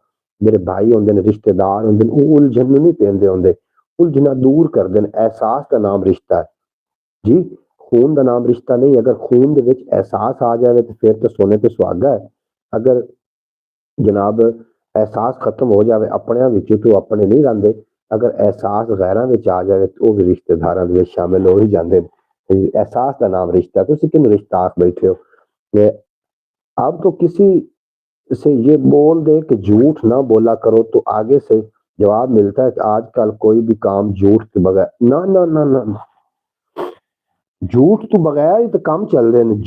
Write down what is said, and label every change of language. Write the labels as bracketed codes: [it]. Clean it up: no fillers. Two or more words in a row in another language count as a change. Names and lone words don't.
[pa] میرے بھائی ہوندے نے، رشتہ دار ہوندے نے، وہ الجھن نہیں پیندے ہوندے، الجھنا دور کر دین. [ur] احساس کا نام رشتہ ہے [pa] جی، خون دا نام رشتہ نہیں. اگر خون دے وچ احساس آ جائے تو پھر تو سونے تے سہاگا ہے. اگر جناب احساس ختم ہو جائے اپنیاں وچ تو اپنے نہیں رہندے، اگر احساس غیراں وچ آ جائے تو وہ بھی رشتہ داراں دے وچ شامل ہو ہی جاندے. [ur] احساس کا نام رشتہ ہے. [pa] تسی کن رشتہ آکھ بیٹھے ہو. [ur] اب تو کسی سے یہ بول دے کہ جھوٹ نہ بولا کرو تو آگے سے جواب ملتا ہے کہ آج کل کوئی بھی کام جھوٹ کے بغیر نہ نہ نہ نہ جھوٹ تو بغیر ہی تو کام چل رہے ہیں.